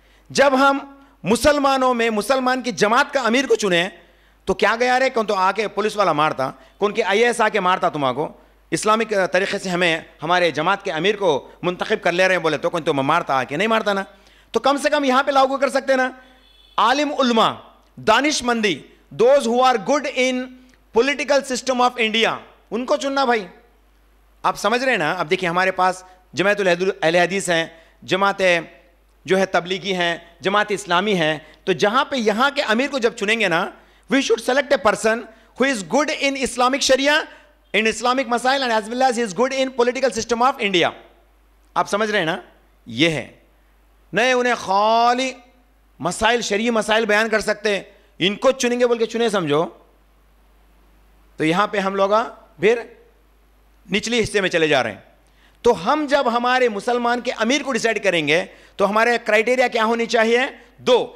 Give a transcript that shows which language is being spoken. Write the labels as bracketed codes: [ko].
[ur] جب ہم مسلمانوں میں مسلمان کی جماعت کا امیر کو چنے تو کیا گیا رہے, کون تو آ کے پولیس والا مارتا, کون کے IAS آ کے مارتا تمہارے کو, اسلامک طریقے سے ہمیں ہمارے جماعت کے امیر کو منتخب کر لے رہے ہیں بولے تو کون تو مارتا آ کے, نہیں مارتا نا. تو کم سے کم یہاں پہ لاگو کر سکتے نا. عالم علماء, دانش مندی, [en] those who are good in political system of India, [ur] ان کو چننا بھائی. آپ سمجھ رہے ہیں نا. اب دیکھیں ہمارے پاس جماعت اہل حدیث ہیں, جماعت جو ہے تبلیغی ہیں, جماعت اسلامی ہیں. تو جہاں پہ یہاں کے امیر کو جب چنیں گے نا, [en] We should select a person who is good in Islamic Sharia, in Islamic Masail, and as well as he is good in political system of India. [ur] آپ سمجھ رہے ہیں نا؟ یہ ہے. نئے انہیں خالی مسائل شرعی مسائل بیان کر سکتے ہیں, ان کو چنیں گے بول کے چنے سمجھو تو یہاں پہ ہم لوگ پھر نچلی حصے میں چلے جا رہے ہیں. تو ہم جب ہمارے مسلمان کے امیر کو ڈیسائیڈ کریں گے تو ہمارے کرائٹیریا کیا ہونی چاہیے؟ دو.